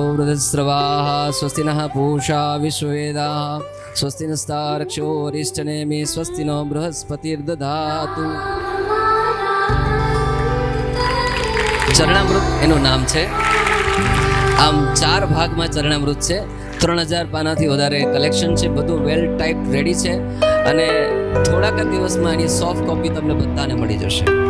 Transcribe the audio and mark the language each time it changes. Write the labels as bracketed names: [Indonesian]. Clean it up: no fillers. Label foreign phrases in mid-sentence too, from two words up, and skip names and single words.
[Sanskrit] वृधस्रवाः, स्वस्ति नः पूषा विश्ववेदाः, स्वस्ति नस्तार्क्ष्योरिष्टनेमि, स्वस्ति नो बृहस्पतिर्दधातु. [Gujarati] ચરણામૃત એનું નામ છે. આમ 4 ભાગમાં ચરણામૃત છે. 3000 પાનાથી વધારે કલેક્શન છે. બધું [English] well type ready [Gujarati] છે અને થોડાક જ દિવસમાં એની [English] soft copy [Gujarati] તમને બધાને મળી જશે.